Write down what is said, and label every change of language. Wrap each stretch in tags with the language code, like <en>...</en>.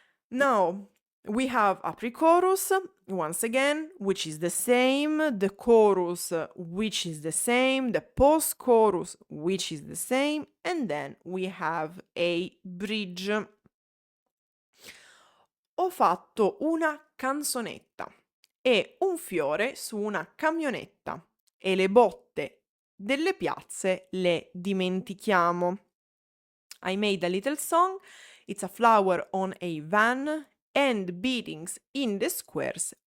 <en>Now, we have a pre-chorus, once again, which is the same, the chorus, which is the same, the post-chorus, which is the same, and then we have a bridge.</en> <it>Ho fatto una canzonetta e un fiore su una camionetta e le botte delle piazze le dimentichiamo.</it> <en>I made a little song. It's a flower on a van and beatings in the squares.</en>